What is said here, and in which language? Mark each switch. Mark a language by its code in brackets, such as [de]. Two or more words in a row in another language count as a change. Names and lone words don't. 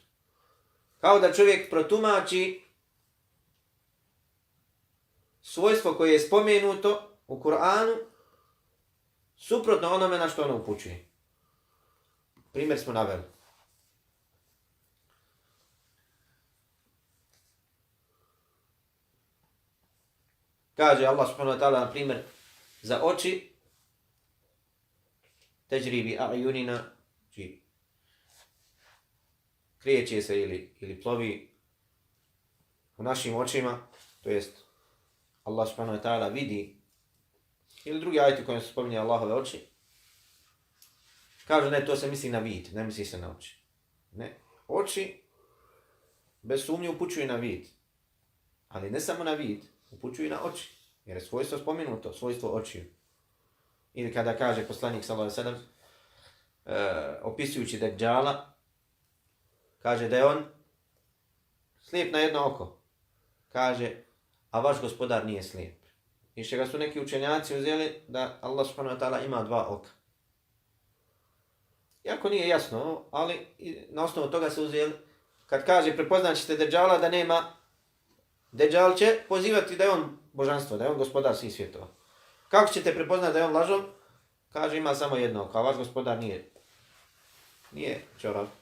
[bs] Kao da čovjek protumači svojstvo koje je spomenuto u Kur'anu suprotno onome na što ono upućuje. Primjer smo naveli. Kaže Allah [ar] سبحانه وتعالى, [bs] na primjer, za oči [ar] تجري بأعيننا, [bs] znači kreće se ili plovi u našim očima, to jest Allah [ar] سبحانه وتعالى [bs] vidi, ili drugi ajeti kojim se spominje Allahove oči, kaže ne, to se misli na vid, ne misli se na oči. Ne, oči bez sumnje upućuju na vid, ali ne samo na vid, upućuju i na oči, jer je svojstvo spomenuto, svojstvo očiju. Ili kada kaže poslanik [ar] صلى الله عليه وسلم, [bs] opisujući Dejjala, kaže da je on slijep na jedno oko. Kaže, a vaš gospodar nije slijep. I što ga su neki učenjaci uzeli da Allah [ar] سبحانه وتعالى [bs] ima dva oka. Iako nije jasno, ali na osnovu toga se uzeli, kad kaže prepoznaćete Dejjala da nema, Dejjal će pozivati da je on božanstvo, da je on gospodar svih svjetova. Kako ćete prepoznati da je on lažov? Kaže ima samo jedno oko, a vaš gospodar nije čorav.